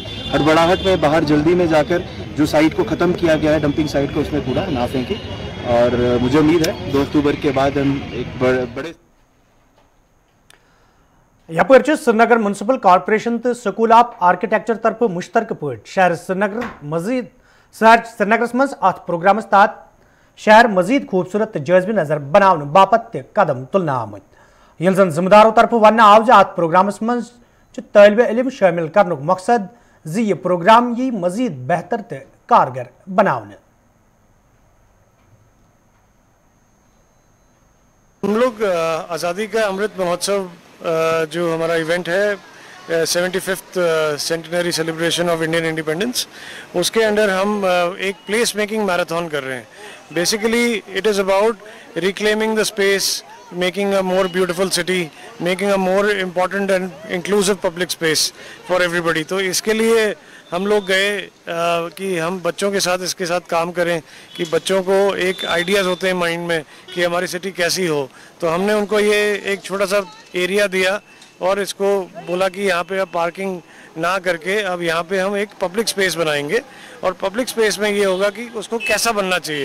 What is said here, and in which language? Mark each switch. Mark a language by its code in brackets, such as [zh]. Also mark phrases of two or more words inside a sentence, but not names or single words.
[hi] हड़बड़ाहट में बाहर जल्दी में जाकर जो साइट को ख़त्म किया गया है डंपिंग साइट को, उसमें कूड़ा ना फेंके। और मुझे उम्मीद है 2 अक्टूबर के बाद हम एक बड़े [ks] यपर श्रीनगर म्यूनसिपल कॉर्पोरेशन तो स्कूल ऑफ आर्किटेक्चर तरफ मुश्तरक पे शहर श्रीनगर मजीद श्रीनगरस मज अत प्रोग्रामस तहत शहर मजीद खूबसूरत जायज़ नजर बनाने बापत कदम तुलना आमत। यल जन जिम्मेदारों तरफ वन आव जो अत प्रोग्रामस मज तालिब इल्म शामिल करने मकसद जी ये प्रोग्राम यी मजीद बेहतर तो कारगर बनाने। [hi] हम लोग आज़ादी का अमृत महोत्सव जो हमारा इवेंट है [en] 75th centenary celebration of Indian independence, [hi] उसके अंडर हम एक [en] place making marathon [hi] कर रहे हैं। [en] Basically it is about reclaiming the space, making a more beautiful city, making a more important and inclusive public space for everybody। [hi] तो इसके लिए हम लोग गए कि हम बच्चों के साथ इसके साथ काम करें कि बच्चों को एक आइडियाज़ होते हैं माइंड में कि हमारी सिटी कैसी हो। तो हमने उनको ये एक छोटा सा एरिया दिया और इसको बोला कि यहाँ पे अब पार्किंग ना करके अब यहाँ पे हम एक [en] public space [hi] बनाएंगे और [en] public space [hi] में ये होगा कि उसको कैसा बनना चाहिए।